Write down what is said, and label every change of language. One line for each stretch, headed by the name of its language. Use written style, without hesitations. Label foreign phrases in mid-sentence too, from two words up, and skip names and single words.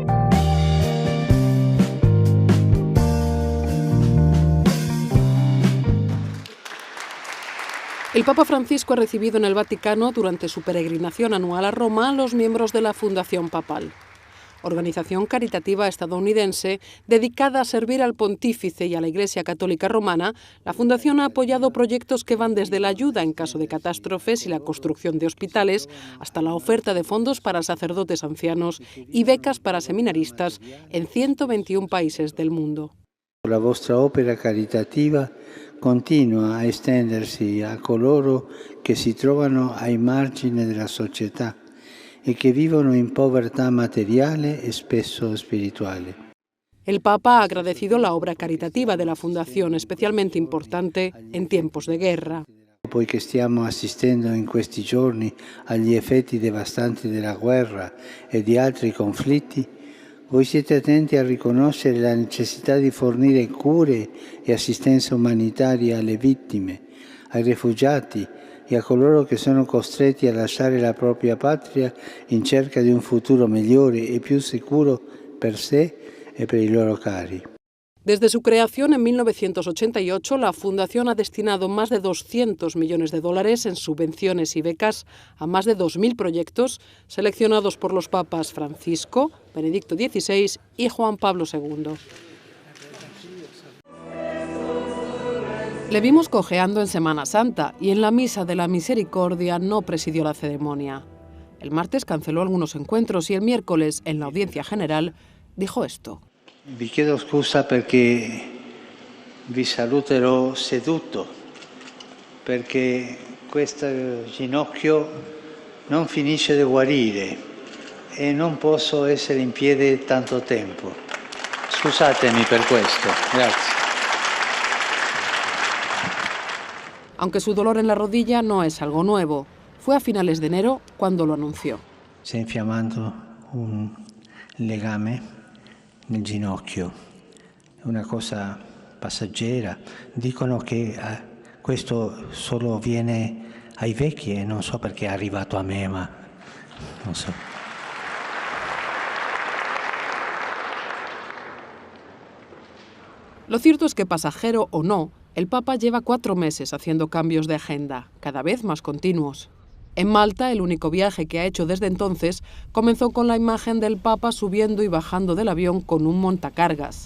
Spanish: El Papa Francisco ha recibido en el Vaticano, durante su peregrinación anual a Roma, a los miembros de la Fundación Papal, organización caritativa estadounidense dedicada a servir al pontífice y a la Iglesia Católica Romana. La Fundación ha apoyado proyectos que van desde la ayuda en caso de catástrofes y la construcción de hospitales hasta la oferta de fondos para sacerdotes ancianos y becas para seminaristas en 121 países del mundo.
Italian: La vostra opera caritativa continua a estendersi a coloro che si trovano ai margini della società e che vivono in povertà materiale e spesso spirituale.
Spanish: El Papa ha agradecido la obra caritativa de la Fundación, especialmente importante en tiempos de guerra.
Italian: Poiché stiamo assistendo in questi giorni agli effetti devastanti della guerra e di altri conflitti, voi siete attenti a riconoscere la necessità di fornire cure e assistenza umanitaria alle vittime, ai rifugiati e a coloro che sono costretti a lasciare la propria patria in cerca di un futuro migliore e più sicuro per sé e per i loro cari.
Spanish: Desde su creación en 1988, la Fundación ha destinado más de 200 millones de dólares en subvenciones y becas a más de 2.000 proyectos seleccionados por los papas Francisco, Benedicto XVI y Juan Pablo II. Le vimos cojeando en Semana Santa y en la Misa de la Misericordia no presidió la ceremonia. El martes canceló algunos encuentros y el miércoles, en la audiencia general, dijo esto.
Italian: Vi chiedo scusa perché vi saluterò seduto, perché questo ginocchio non finisce di guarire e non posso essere in piedi tanto tempo. Scusatemi per questo. Grazie.
Spanish: Aunque su dolor en la rodilla no es algo nuevo, fue a finales de enero cuando lo anunció.
Italian: Si è infiammando un legame nel ginocchio, è una cosa passeggera. Dicono che questo solo viene ai vecchi e non so perché è arrivato a me, ma non so.
Spanish: Lo cierto es que, pasajero o no, el Papa lleva 4 meses haciendo cambios de agenda, cada vez más continuos. En Malta, el único viaje que ha hecho desde entonces comenzó con la imagen del Papa subiendo y bajando del avión con un montacargas.